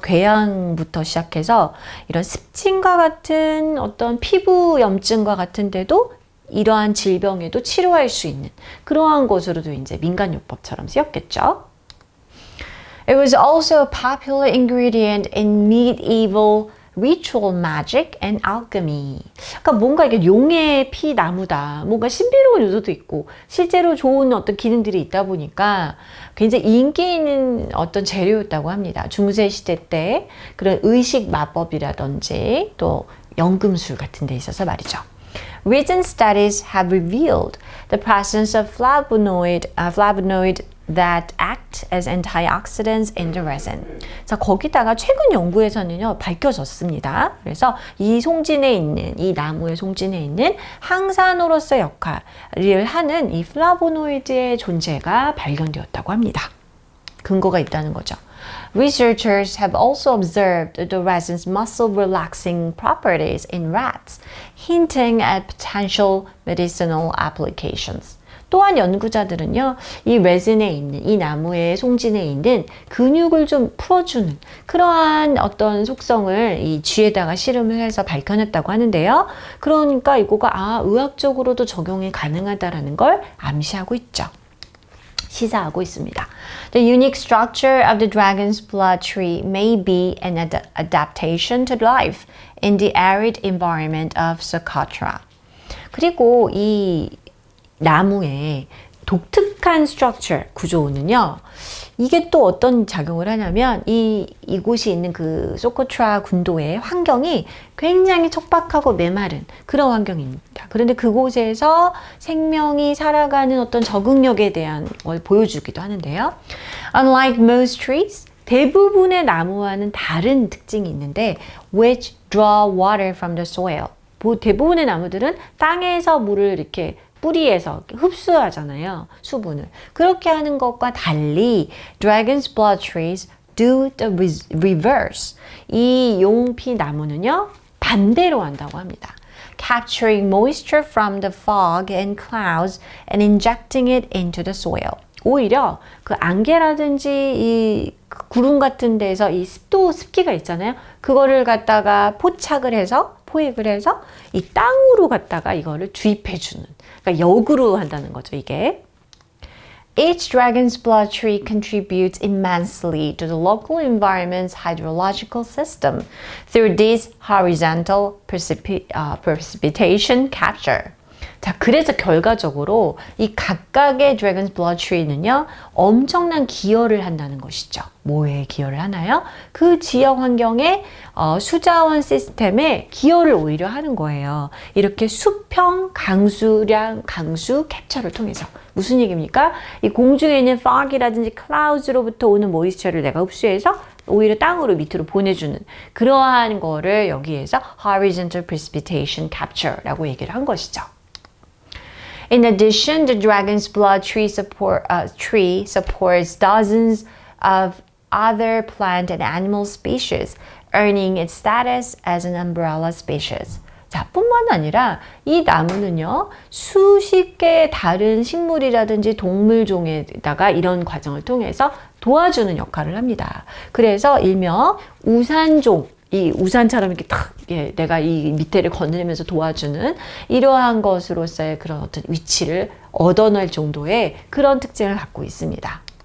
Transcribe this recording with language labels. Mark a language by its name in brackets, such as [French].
[Korean] 궤양부터 시작해서 이런 습진과 같은 어떤 피부 염증과 같은데도 이러한 질병에도 치료할 수 있는 그러한 것으로도 이제 민간요법처럼 쓰였겠죠. [English] It was also a popular ingredient in medieval ritual magic and alchemy. [Korean] 그러니까 뭔가 이게 용의 피 나무다. 뭔가 신비로운 요소도 있고 실제로 좋은 어떤 기능들이 있다 보니까 굉장히 인기 있는 어떤 재료였다고 합니다. 중세 시대 때 그런 의식 마법이라든지 또 연금술 같은 데 있어서 말이죠. [English] Recent studies have revealed the presence of flavonoid that act as antioxidants in the resin. [Korean] 자, 거기다가 최근 연구에서는요, 밝혀졌습니다. 그래서 이 송진에 있는, 이 나무의 송진에 있는 항산화로서 역할을 하는 이 플라보노이드의 존재가 발견되었다고 합니다. 근거가 있다는 거죠. [English] Researchers have also observed the resin's muscle relaxing properties in rats, hinting at potential medicinal applications. [Korean] 또한 연구자들은요, 이 레진에 있는, 이 나무의 송진에 있는 근육을 좀 풀어주는 그러한 어떤 속성을 이 쥐에다가 실험을 해서 밝혀냈다고 하는데요. 그러니까 이거가 의학적으로도 적용이 가능하다라는 걸 암시하고 있죠. 시사하고 있습니다. [English] The unique structure of the dragon's blood tree may be an adaptation to life in the arid environment of Socotra. [Korean] 그리고 이 나무의 독특한 structure, 구조는요, 이게 또 어떤 작용을 하냐면 이곳이 있는 그 소코트라 군도의 환경이 굉장히 척박하고 메마른 그런 환경입니다. 그런데 그곳에서 생명이 살아가는 어떤 적응력에 대한 걸 보여주기도 하는데요. [English] Unlike most trees, [Korean] 대부분의 나무와는 다른 특징이 있는데 [English] which draw water from the soil. [Korean] 대부분의 나무들은 땅에서 물을 이렇게 뿌리에서 흡수하잖아요. 수분을. 그렇게 하는 것과 달리 [English] Dragon's Blood Trees do the reverse. [Korean] 이 용피 나무는요. 반대로 한다고 합니다. [English] Capturing moisture from the fog and clouds and injecting it into the soil. [Korean] 오히려 그 안개라든지 이 구름 같은 데서 이 습기가 있잖아요. 그거를 갖다가 포획을 해서 이 땅으로 갖다가 이거를 주입해주는. 그러니까 역으로 한다는 거죠, 이게. [English] Each dragon's blood tree contributes immensely to the local environment's hydrological system through this horizontal precipitation capture. [Korean] 자, 그래서 결과적으로 이 각각의 Dragon's Blood Tree는요, 엄청난 기여를 한다는 것이죠. 뭐에 기여를 하나요? 그 지역 환경의 수자원 시스템에 기여를 오히려 하는 거예요. 이렇게 수평, 강수량, 강수 캡처를 통해서. 무슨 얘기입니까? 이 공중에 있는 fog이라든지 clouds로부터 오는 모이스처를 내가 흡수해서 오히려 땅으로 밑으로 보내주는 그러한 거를 여기에서 [English] horizontal precipitation capture [Korean] 라고 얘기를 한 것이죠. [English] In addition, the dragon's blood tree supports dozens of other plant and animal species, earning its status as an umbrella species. [Korean] 자, 뿐만 아니라 이 나무는요, 수십 개의 다른 식물이라든지 동물종에다가 이런 과정을 통해서 도와주는 역할을 합니다. 그래서 일명 우산종, 이 우산처럼 이렇게 탁, 내가 이 밑에를 거느리면서 도와주는 이러한 것으로서의 그런 어떤 위치를 얻어낼 정도의 그런 특징을 갖고 있습니다.